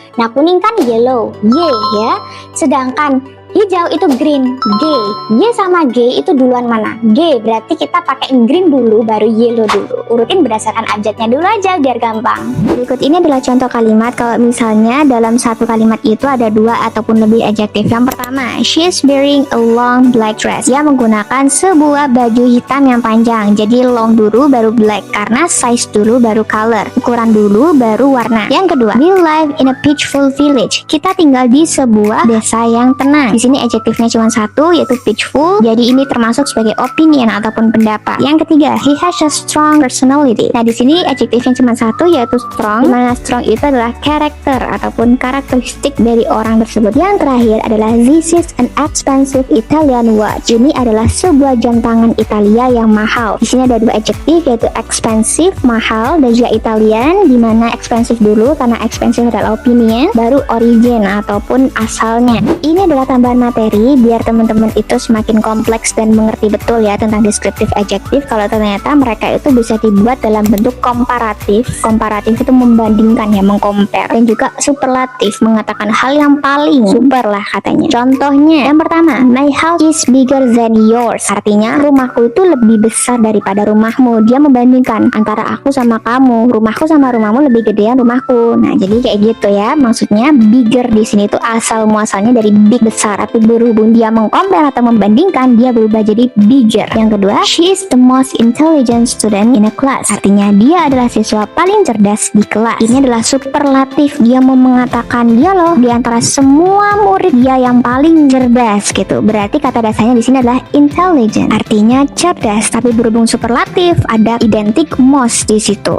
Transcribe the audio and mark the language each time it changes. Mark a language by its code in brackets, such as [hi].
[id] Nah, kuning kan yellow, Y ya. Sedangkan hijau itu green, G. Y sama G itu duluan mana? G, berarti kita pakai green dulu, baru yellow dulu. Urutin berdasarkan abjadnya dulu aja biar gampang. Berikut ini adalah contoh kalimat kalau misalnya dalam satu kalimat itu ada dua ataupun lebih adjektif. Yang pertama, [en] she is wearing a long black dress. [id] Dia menggunakan sebuah baju hitam yang panjang. Jadi long dulu baru black, karena size dulu baru color. Ukuran dulu baru warna. Yang kedua, [en] we live in a peaceful village. [id] Kita tinggal di sebuah desa yang tenang. Di sini adjektifnya cuma satu, yaitu peaceful. Jadi ini termasuk sebagai opinion ataupun pendapat. [en] Yang ketiga, he has a strong personality. [id] Nah, di sini adjektifnya cuma satu, yaitu strong. Dimana strong itu adalah karakter ataupun karakteristik dari orang tersebut. Yang terakhir adalah [en] this is an expensive Italian watch. [id] Ini adalah sebuah jam tangan Italia yang mahal. Di sini ada dua adjektif, yaitu expensive, mahal, dan juga Italian. Dimana expensive dulu karena expensive adalah opinion, baru origin ataupun asalnya. Ini adalah tambahan materi biar teman-teman itu semakin kompleks dan mengerti betul ya tentang descriptive adjective. Kalau ternyata mereka itu bisa dibuat dalam bentuk komparatif. Komparatif itu membandingkan ya, mengcompare. Dan juga superlatif, mengatakan hal yang paling super lah katanya. Contohnya, yang pertama, [en] my house is bigger than yours. [id] Artinya, rumahku itu lebih besar daripada rumahmu. Dia membandingkan antara aku sama kamu. Rumahku sama rumahmu lebih gedean rumahku. Nah, jadi kayak gitu ya. Maksudnya bigger di sini itu asal muasalnya dari big, besar. Tapi berhubung dia mengcompare atau membandingkan, dia berubah jadi bigger. Yang kedua, [en] she is the most intelligent student in a class. [id] Artinya dia adalah siswa paling cerdas di kelas. Ini adalah superlatif. Dia mau mengatakan dia loh di antara semua murid dia yang paling cerdas gitu. Berarti kata dasarnya di sini adalah intelligent. Artinya cerdas. Tapi berhubung superlatif, ada identik most di situ.